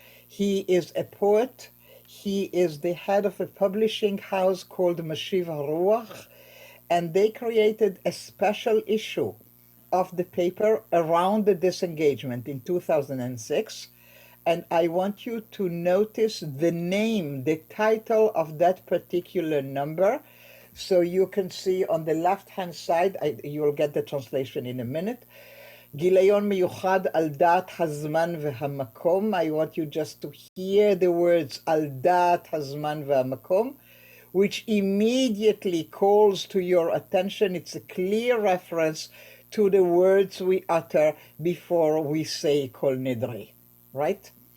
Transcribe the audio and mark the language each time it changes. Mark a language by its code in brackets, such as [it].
[en] He is a poet. He is the head of a publishing house called Mashiv HaRuach, and they created a special issue of the paper around the disengagement in 2006. And I want you to notice the name, the title of that particular number. So you can see on the left-hand side, you'll get the translation in a minute. [he] גיליון מיוחד על דעת הזמן והמקום. [en] I want you just to hear the words [he] על דעת הזמן והמקום, [en] which immediately calls to your attention. It's a clear reference to the words we utter before we say Kol Nidri, right?